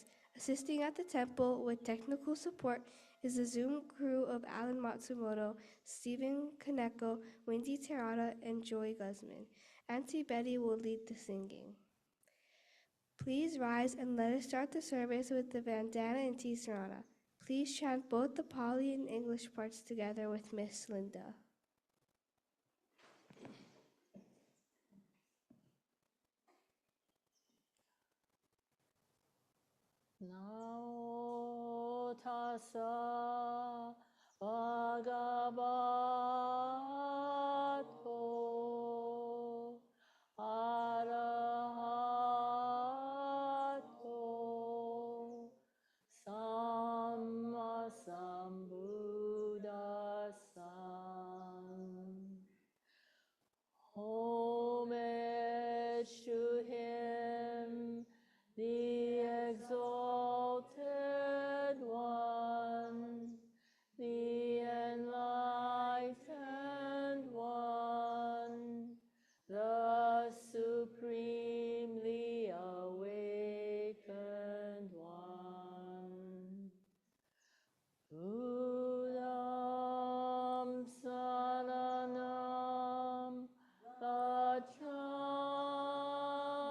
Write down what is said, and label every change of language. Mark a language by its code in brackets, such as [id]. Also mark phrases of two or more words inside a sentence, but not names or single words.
[en] Assisting at the temple with technical support is the Zoom crew of Alan Matsumoto, Stephen Kaneko, Wendy Terada, and Joy Guzman. Auntie Betty will lead the singing. Please rise and let us start the service with the Vandana and Tisarana. Please chant both the Pali and English parts together with Miss Linda. [pi] Namo tassa bhagavato arahato sammasambuddhassa. [en] Homage to him, the exalted one, the enlightened one, the supremely awakened one. [pi] Buddham saranam. Gacchami